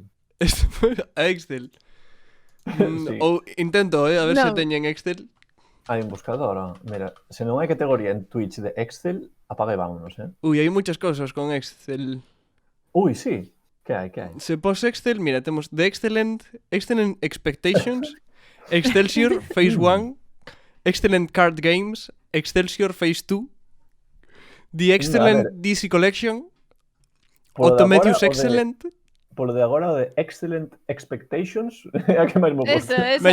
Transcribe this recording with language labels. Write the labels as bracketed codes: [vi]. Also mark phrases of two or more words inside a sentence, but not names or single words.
[gl] A Excel. Sí. Ou intento, a ver se Non. teñen Excel. Hai un buscador, mira, se non hai categoría en Twitch de Excel, apaga e vámonos, Ui, hai muchas cousas con Excel. Ui, sí. Que hai? Se pos Excel, mira, temos The Excellent Expectations, Excelsior Phase 1, Excellent Card Games, Excelsior Phase 2, The Excellent DC Collection, Autometrius Excellent. Polo de agora, o de Excellent Expectations, é a que máis me gusta. Esa. Veña,